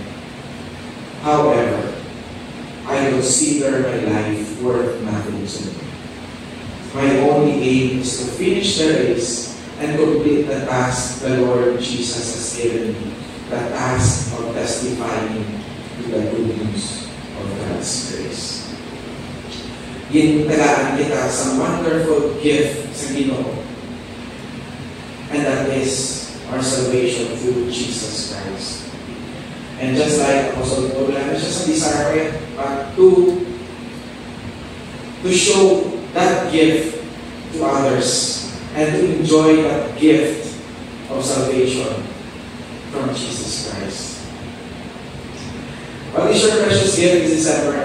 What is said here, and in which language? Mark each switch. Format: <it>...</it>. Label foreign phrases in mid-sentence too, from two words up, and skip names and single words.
<en>However, I consider my life worth nothing to me. My only aim is to finish the race and complete the task the Lord Jesus has given me, the task of testifying to the good news of God's grace."</en> <hil>Gintagaan kita sa</hil> <en>wonderful gift</en> <hil>sa Ginoo,</hil> <en>and that is our salvation through Jesus Christ. And just like Apostle Paul,</en> <hil>wala siya sa</hil> <en>desire but to show that gift to others and to enjoy that gift of salvation from Jesus Christ. What is your precious gift this December?</en>